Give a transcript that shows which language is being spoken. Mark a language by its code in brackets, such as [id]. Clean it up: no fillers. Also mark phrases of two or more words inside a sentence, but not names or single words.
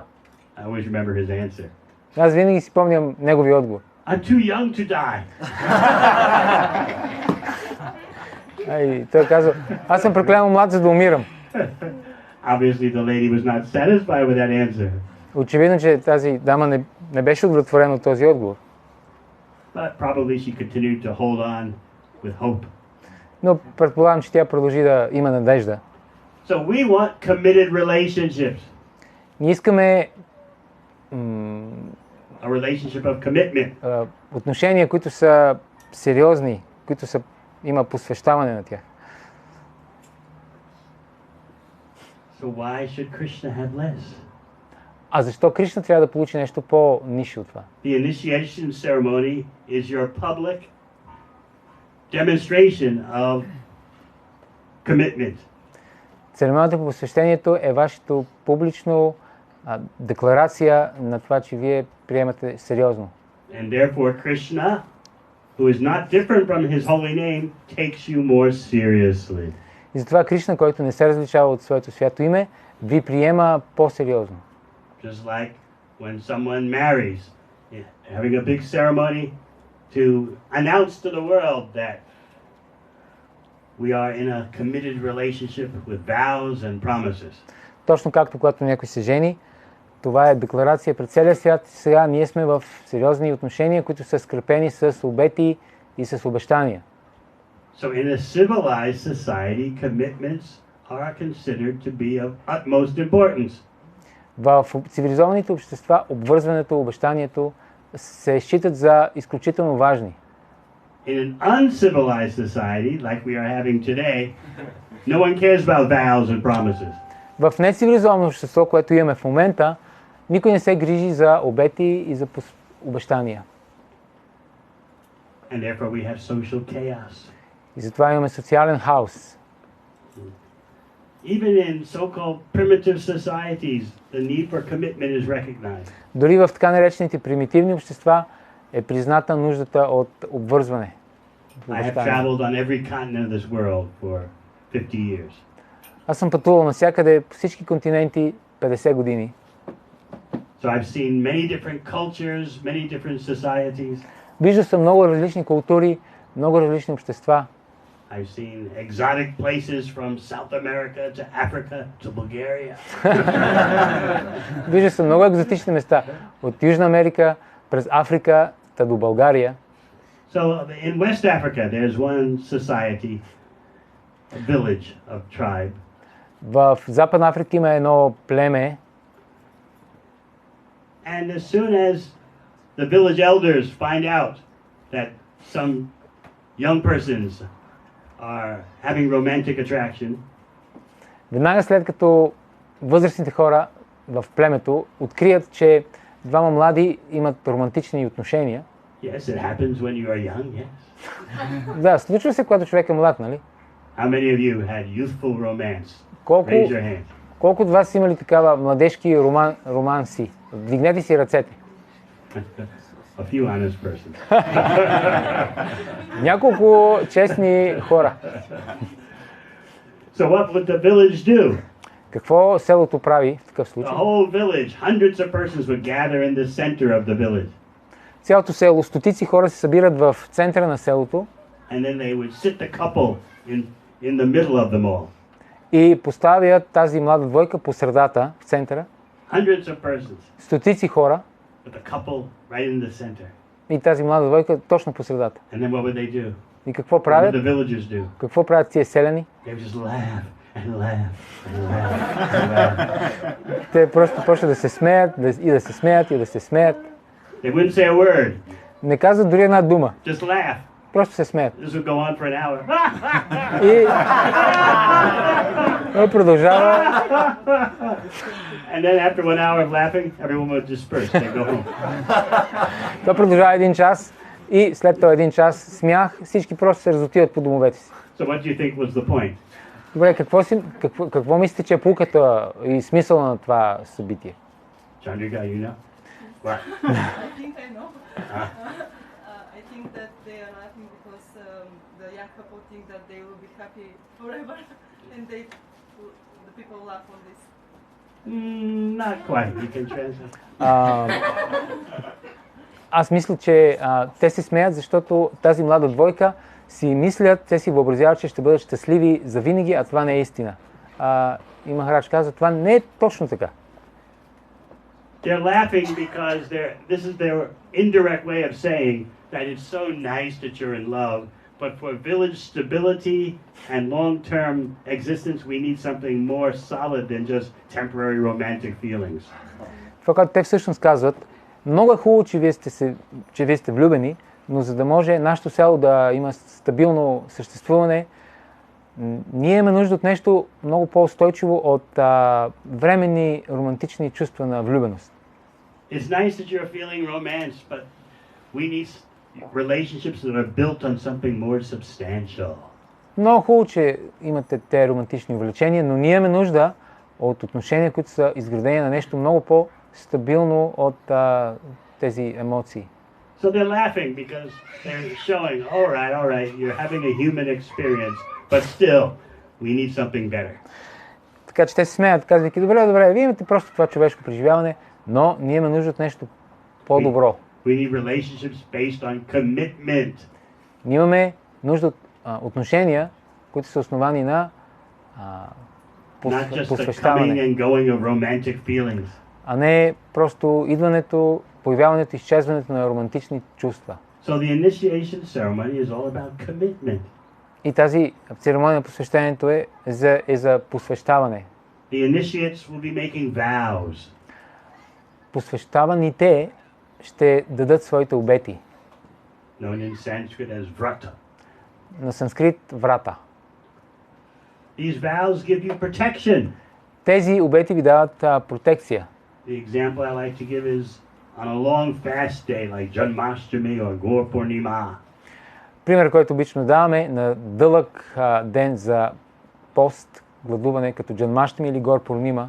[en] I always remember his answer. [bg] Аз винаги си помням неговия отговор. [en] I'm too young to die. [bg] Той казва: аз съм прекалено млад, за да умирам. [en] Obviously, the lady was not satisfied with that answer. [bg] Очевидно, че тази дама не беше удовлетворена от този отговор. [en] But probably she continued to hold on with hope. [bg] Но предполагам, че тя продължи да има надежда. [en] So we want committed relationships. [bg] Ние искаме [en] A relationship of commitment. [bg] Отношения, които са сериозни, които има посвещаване на тях. [en] So why should Krishna have less? [bg] А защо Кришна трябва да получи нещо по-нише от това? [en] The initiation ceremony is your public demonstration of commitment. [bg] Церемонията по посвещението е вашето публично декларация на това, че вие приемате сериозно. [en] And therefore Krishna, who is not different from his holy name, takes you more seriously. [bg] И затова Кришна, който не се различава от своето свято име, ви приема по-сериозно. [en] Just like when someone marries, having a big ceremony to announce to the world that we are in a committed relationship with vows and promises. [bg] Точно както когато някой се жени, това е декларация пред целия свят. Сега ние сме в сериозни отношения, които са скрепени с обети и с обещания. [en] So in a civilized society, commitments are considered to be of utmost importance. [bg] В цивилизованите общества обвързването, обещанието се считат за изключително важни. [en] In an uncivilized society, like we are having today, no one cares about vows and promises. [bg] В нецивилизовано общество, което имаме в момента, никой не се грижи за обети и за обещания. [en] And therefore we have social chaos. [bg] И затова имаме социален хаос. [en] Even in so-called primitive societies, the need for commitment is recognized. [bg] Дори в така наречените примитивни общества е призната нуждата от обвързване. [en] I have traveled on every continent of this world for 50 years. [bg] Аз съм пътувал навсякъде по всички континенти 50 години. [en] So I've seen many different cultures, many different societies. [bg] Виждал съм много различни култури, много различни общества. [en] I've seen exotic places from South America to Africa to Bulgaria. [bg] Виждал съм много екзотични места от Южна Америка през Африка до България. [en] So in West Africa, there's one society, a village of tribe. [bg] В Западна Африка има едно племе. [en] And as soon as the village elders find out that some young persons are having romantic attraction, [bg] Веднага след като възрастните хора в племето открият, че двама млади имат романтични отношения. [en] yes, it happens when you are young, yes. [bg] Да, случва се, когато човек е млад, нали? [en] How many of you had youthful romance? [bg] Колко, [en] Raise your hand. [bg] колко от вас са имали такава младежки романси? Вдигнете си ръцете. [en] A few honest persons. [bg] Няколко честни хора. [en] So what would the village do? [bg] Какво селото прави в такъв [en] The [bg] случай? [en] whole village, hundreds of persons would gather in the center of the village. [bg] Цялото село, стотици хора се събират в центъра на селото [en] And then they would sit the couple in the middle of them all. [bg] и поставят тази млада двойка по средата, в центъра. [en] Hundreds of persons, [bg] Стотици хора [en] with the couple right in the center. [bg] и тази млада двойка точно по средата. [en] And then what would they do? [bg] И какво [en] What would [bg] правят? [en] the villagers do? [bg] Какво правят тия селяни? [en] They would just laugh and laugh and laugh and laugh. [bg] Те просто почват да се смеят, и да се смеят, и да се смеят. [en] They wouldn't say a word, [bg] Не казват дори една дума, [en] just laugh. [bg] просто се смеят. [en] This would go on for an hour. [bg] И това продължава. [en] And then after 1 hour of laughing, everyone would disperse. They'd go home. [bg] Това продължава 1 час и след това 1 час смях, всички просто се разотиват по домовете си. [en] So what do you think was the point? [bg] Добре, какво мислите, че е пулката и смисъла на това събитие? [en] Chandrika, you know? What? I think I know. I think that they are laughing because the young couple think that they will be happy forever, and the people laugh on this. Not quite. You can translate. [bg] Аз мисля, че те се смеят, защото тази млада двойка си мислят, те си въобразяват, че ще бъдат щастливи завинаги, а това не е истина. И Махарадж каза, това не е точно така. [en] They're laughing because this is their indirect way of saying that it's so nice that you're in love, but for village stability and long-term existence, we need something more solid than just temporary romantic feelings. [bg] Това, което те всъщност казват, много е хубаво, че вие сте влюбени, но за да може нашето село да има стабилно съществуване, ние имаме нужда от нещо много по-устойчиво от временни романтични чувства на влюбеност. [en] It's nice that you're feeling romance, but we need relationships that are built on something more substantial. [bg] Много хубаво, че имате те романтични увлечения, но ние имаме нужда от отношения, които са изградени на нещо много по-стабилно от тези емоции. [en] So they're laughing because they're showing, all right, you're having a human experience, but still, we need something better. [bg] Така че те се смеят, казвайки, добре, вие имате просто това човешко преживяване, но ние имаме нужда от нещо по-добро. [en] We need relationships based on commitment. [bg] Ние имаме нужда от отношения, които са основани на [en] Not just the coming [bg] посвещаване, [en] and going of romantic feelings. [bg] а не просто идването, появяването, изчезването на романтични чувства. [en] So the initiation ceremony is all about commitment. [bg] И тази церемония на посвещението е за посвещаване. [en] The initiates will be making vows. [bg] Посвещаваните ще дадат своите обети. [en] Known in Sanskrit as vrata. [bg] На санскрит врата. [en] These vows give you protection. [bg] Тези обети ви дават протекция. [en] The example I like to give is on a long fast day like Janmashtami or Gaur Purnima. [bg] Пример, който обично даваме на дълъг ден за пост, гладуване като Джанмаштами или Гор Пурнима.